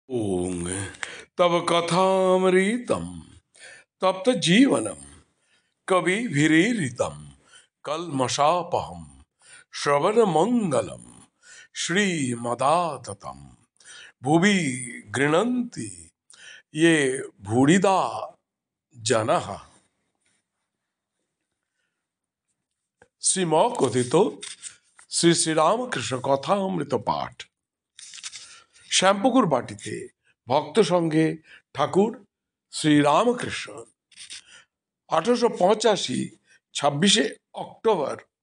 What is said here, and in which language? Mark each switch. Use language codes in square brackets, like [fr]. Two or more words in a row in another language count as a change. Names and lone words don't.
[sa] ओं तव कथामृतं तप्त जीवनम कविभिरीरितं कल्मषापहं श्रवण मंगलम श्रीमदाततं भुवि गृह्णन्ति ये भूरिदा जनः। [bn] শ্রীম কথিত শ্রী শ্রীরামকৃষ্ণ কথামৃত পাঠ। শ্যামপুকুর বাটিতে ভক্ত সঙ্গে ঠাকুর শ্রীরামকৃষ্ণ 1885 26শে অক্টোবর।